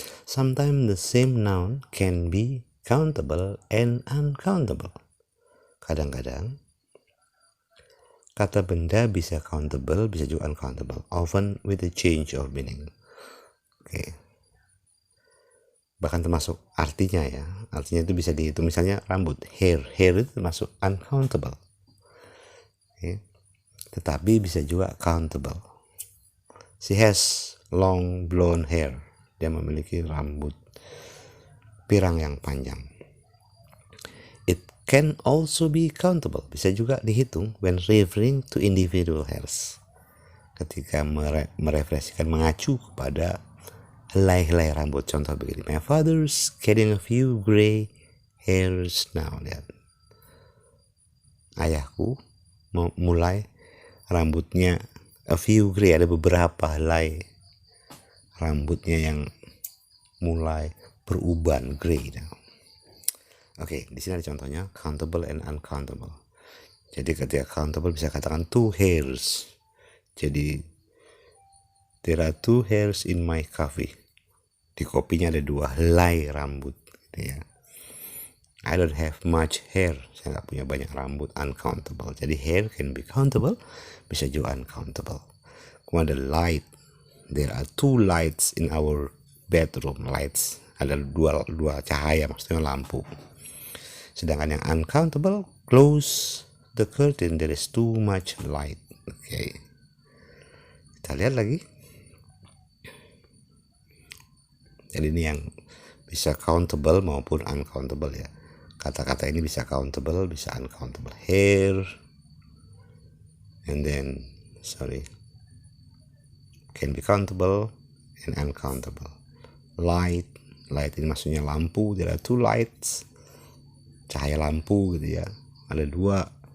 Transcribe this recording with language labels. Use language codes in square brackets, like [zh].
[en] Sometimes the same noun can be countable and uncountable. [id] Kadang-kadang kata benda bisa countable, bisa juga uncountable. [en] Often with a change of meaning. [id] Oke. Bahkan termasuk artinya ya. Artinya itu bisa dihitung. Misalnya rambut, hair. Hair itu termasuk uncountable. Oke. Tetapi bisa juga countable. [en] She has long blonde hair. [id] Dia memiliki rambut pirang yang panjang. [en] It can also be countable. [id] Bisa juga dihitung [en] when referring to individual hairs. [id] Ketika merefleksikan, mengacu kepada helai-helai rambut. Contoh begini. [en] My father's getting a few gray hairs now. [id] Lihat. Ayahku mulai rambutnya [en] a few gray, [id] ada beberapa helai rambutnya yang mulai beruban gray. Oke, di sini ada contohnya countable and uncountable. Jadi ketika countable bisa katakan 2 hairs. Jadi [en] there are 2 hairs in my coffee. [id] Di kopinya ada 2 helai rambut gitu ya. [en] I don't have much hair. [id] Saya nggak punya banyak rambut. Uncountable. Jadi [en] hair can be countable, [id] bisa juga uncountable. [en] Kemudian ada light. There are 2 lights in our bedroom. Lights [id] ada dua cahaya, maksudnya lampu. Sedangkan yang uncountable, [en] close the curtain, there is too much light. [id] Oke. Kita lihat lagi. Jadi ini yang bisa countable maupun uncountable ya. Kata-kata ini bisa countable, bisa uncountable. [en] Hair, and then can be countable and uncountable. [id] Light ini maksudnya lampu. [en] There are two lights, [id] cahaya lampu gitu ya, ada dua.